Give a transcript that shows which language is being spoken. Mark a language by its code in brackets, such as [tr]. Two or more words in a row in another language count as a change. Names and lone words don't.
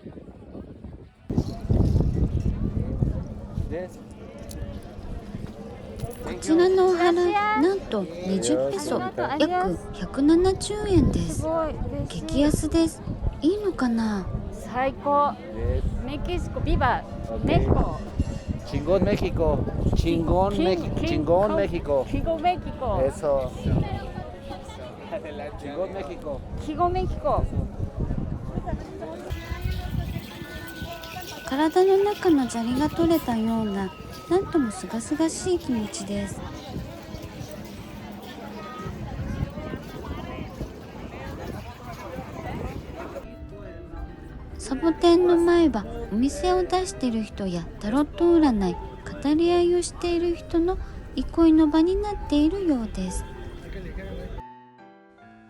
[ja] こちらのお祓い、なんと20ペソ、約170円です。激安です。いいのかな？最高。メキシコ、ビバメキコ。 [es] Chingón México. Chingón México. Chingón México. Chingón México. Eso. Chingón México. Chingón México. [ja] 体の中の砂利が取れたような、なんともすがすがしい気持ちです。サボテンの前はお店を出している人やタロット占い、語り合いをしている人の憩いの場になっているようです。